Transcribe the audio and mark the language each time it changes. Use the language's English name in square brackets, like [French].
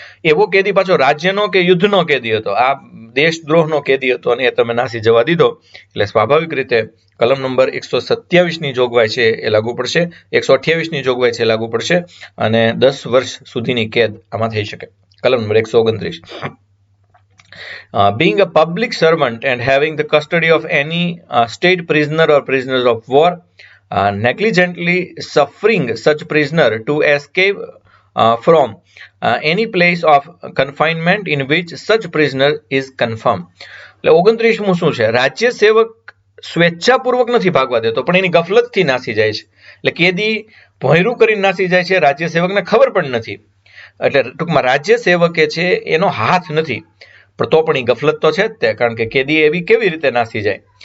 [Gujarati] એવો કેદી પાછો રાજ્યનો કે યુદ્ધનો કેદી હતો, આ દેશદ્રોહનો કેદી હતો અને એ તમે નાસી જવા દીધો, એટલે સ્વાભાવિક રીતે કલમ નંબર 127 ની જોગવાઈ છે એ લાગુ પડશે, 128 ની જોગવાઈ છે લાગુ પડશે અને 10 વર્ષ સુધીની કેદ આમાં થઈ શકે. કલમ number 129, [English] being a public servant and having the custody of any state prisoner or prisoners of war, negligently suffering such prisoner to escape from any place of confinement in which such prisoner is confirmed. [Gujarati] એટલે 29મું શું છે? રાજ્ય સેવક સ્વેચ્છાપૂર્વક નથી ભાગવા દેતો પણ એની ગફલતથી નાસી જાય છે, એટલે કેદી ભોંયરું કરીને નાસી જાય છે, રાજ્ય સેવકને ખબર પણ નથી, એટલે ટૂંકમાં રાજ્ય સેવકે છે એનો હાથ નથી, પણ તો પણ એ ગફલત તો છે જ તે, કારણ કે કેદી એવી કેવી રીતે નાસી જાય?